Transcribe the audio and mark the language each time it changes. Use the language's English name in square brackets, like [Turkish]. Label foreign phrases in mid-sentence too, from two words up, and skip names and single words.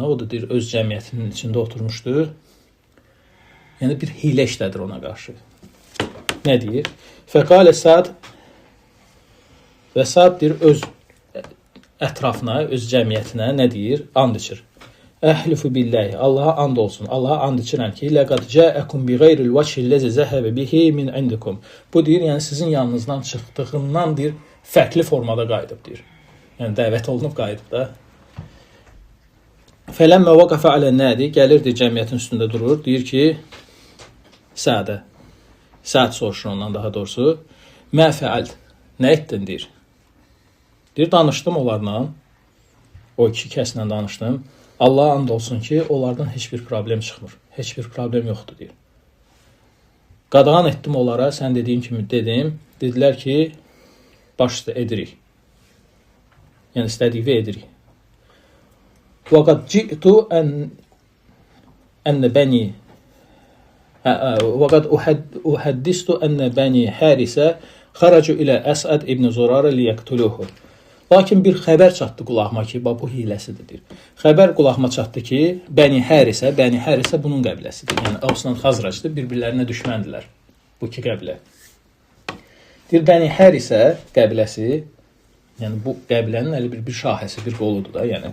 [Azerbaijani] O da deyir, öz cəmiyyətinin içində oturmuşdur. Yəni bir hilə işlədir ona qarşı. Nə deyir? Fəqalə Sa'd və Sa'd deyir öz ətrafına, öz cəmiyyətinə nə deyir? And içir. [Arabic] أحلف بالله. [Azerbaijani] Allaha and olsun. Allaha and içirəm ki, [Arabic] لقد جاءكم بغير الوجه الذي ذهب به من عندكم. [Azerbaijani] Bu deyir, yəni sizin yanınızdan çıxdığından deyir, fərqli formada qayıdıb deyir. Yəni dəvət olunub qayıdıb da. [Arabic] فلما وقف على [Azerbaijani] nədi? Gəlir deyir, cəmiyyətin üstündə durur. Deyir ki, Sa'də. Sa'd soruşur ondan daha doğrusu. [Arabic] ما فعلت. [Azerbaijani] Nə etdin deyir. Deyir, danışdım onlarla. O iki kəslə danışdım. Allaha and olsun ki, onlardan heç bir problem çıxmır. Heç bir problem yoxdur deyir. Qadağan etdim onlara, sən dediyin kimi dedim. Dedilər ki, baş üstə edirik. Yəni istədiyini edirik. [Arabic] وقد جئت أن بني وقد أحدثت أن بني حارثة خرجوا إلى أسعد ابن زرارة ليقتلوه. [Azerbaijani] Lakin bir xəbər çatdı qulağıma ki, bu hiləsidir. Xəbər qulağıma çatdı ki, Bəni Hərisə bunun qəbiləsidir. Yəni Avsla Xazracdır, bir-birlərinə düşməndilər bu iki qəbilə. Deyir, Bəni Hərisə qəbiləsi, yəni bu qəbilənin elə bir şahəsi, bir qoludur da, yəni.